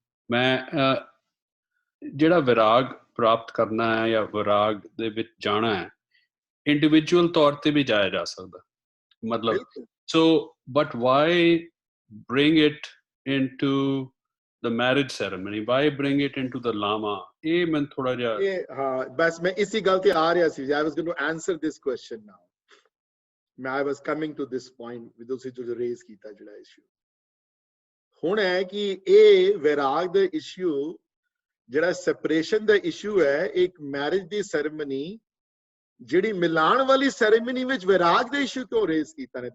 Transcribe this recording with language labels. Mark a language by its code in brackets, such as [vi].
[pa] ਮੈਂ ਜਿਹੜਾ ਵਿਰਾਗ ਪ੍ਰਾਪਤ ਕਰਨਾ ਹੈ ਜਾਂ ਵਿਰਾਗ ਦੇ ਵਿੱਚ ਜਾਣਾ ਹੈ, ਇੰਡੀਵਿਜੂਅਲ ਤੌਰ ਤੇ ਵੀ ਜਾਇਆ ਜਾ ਸਕਦਾ, ਮਤਲਬ [en] So but why bring it into the marriage ceremony, why bring it into the lama? [pa] ਇਹ ਮੈਂ ਥੋੜਾ ਜਿਹਾ, ਹਾਂ ਬਸ ਮੈਂ ਇਸੇ ਗੱਲ ਤੇ ਆ ਰਿਹਾ ਸੀ। [en] I was going to answer this question now. I was coming to this point with [pa] ਤੁਸੀਂ ਜੋ ਰੇਜ਼ ਕੀਤਾ ਜਿਹੜਾ ਇਸ਼ੂ ਹੁਣ ਹੈ ਕਿ ਇਹ ਵਿਰਾਗ ਦਾ ਇਸ਼ੂ, ਜਿਹੜਾ ਸੈਪਰੇਸ਼ਨ ਦਾ ਇਸ਼ੂ ਹੈ, ਇੱਕ ਮੈਰਿਜ ਦੀ ਸੈਰੇਮਨੀ, ਜਿਹੜੀ ਮਿਲਾਣ ਵਾਲੀ ਸੈਰੇਮਨੀ ਵਿੱਚ ਵਿਰਾਗ ਦਾ ਇਸ਼ੂ ਕਿਉਂ ਰੇਜ਼ ਕੀਤਾ ਨੇ?